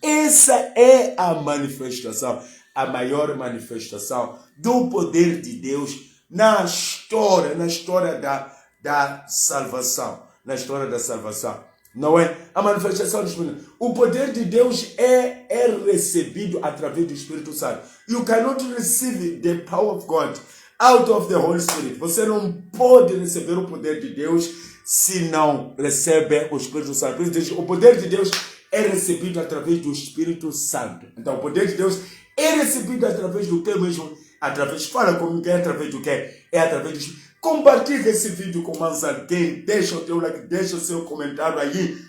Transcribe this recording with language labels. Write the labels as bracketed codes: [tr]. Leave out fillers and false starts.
[pt] Essa é a manifestação, a maior manifestação do poder de Deus na história da salvação. Na história da salvação. Não é? A manifestação do Espírito. O poder de Deus é recebido através do Espírito Santo. [en] You cannot receive the power of God out of the Holy Spirit. [pt] Você não pode receber o poder de Deus se não recebe o Espírito Santo. Por isso, o poder de Deus é recebido através do Espírito Santo. Então, o poder de Deus é recebido através do que mesmo? Fala comigo, é através do que? É através do Espírito. Compartilhe esse vídeo com mais alguém, deixa o teu like, deixa o seu comentário aí.